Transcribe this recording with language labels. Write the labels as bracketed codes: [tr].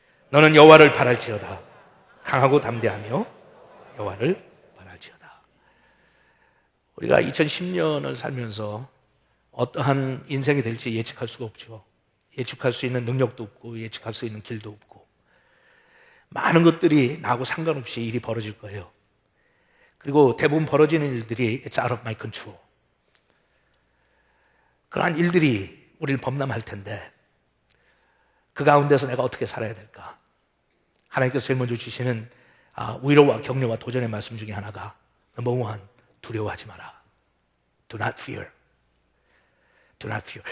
[ko] 너는 여호와를 바랄지어다. 강하고 담대하며 여호와를 바랄지어다. 우리가 2010년을 살면서 어떠한 인생이 될지 예측할 수가 없죠. 예측할 수 있는 능력도 없고 예측할 수 있는 길도 없고 많은 것들이 나하고 상관없이 일이 벌어질 거예요. 그리고 대부분 벌어지는 일들이 [en] It's out of my control. [ko] 그러한 일들이 우리를 범람할 텐데 그 가운데서 내가 어떻게 살아야 될까? 하나님께서 제일 먼저 주시는 위로와 격려와 도전의 말씀 중에 하나가 [en] Number one, [ko] 두려워하지 마라. [en] Do not fear. Do not fear.